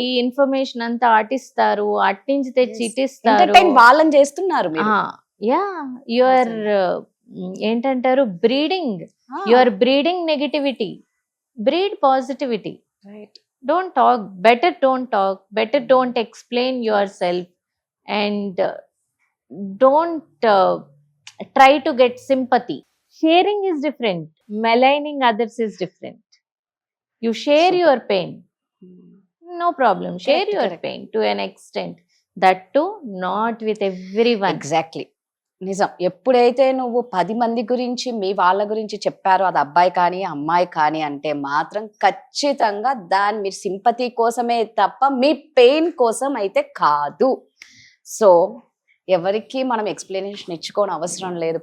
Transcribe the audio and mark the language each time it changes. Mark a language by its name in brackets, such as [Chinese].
[Telugu] ఈ ఇన్ఫర్మేషన్ అంతా అటిస్తారు, అట్నుంచి తెచ్చి ఇటిస్తారు. ఎంటర్టైన్ వాళ్ళని చేస్తున్నారు మీరు. [English] Yeah, your ఏంటంటారు, breeding, your breeding negativity. Breed positivity. Don't talk, better don't explain yourself, and don't try to get sympathy. Sharing is different, maligning others is different. You share your pain, no problem, share your pain to an extent, that too not with everyone. [Telugu] Exactly, నిజం. ఎప్పుడైతే నువ్వు 10 మంది గురించి మీ వాళ్ళ గురించి చెప్పారో, అది అబ్బాయి కానీ అమ్మాయి కానీ అంటే మాత్రం ఖచ్చితంగా దాని మీరు సింపతి కోసమే తప్ప మీ పెయిన్ కోసం అయితే కాదు. సో ఎవరికి మనం ఎక్స్ప్లెనేషన్ ఇచ్చుకోని అవసరం లేదు.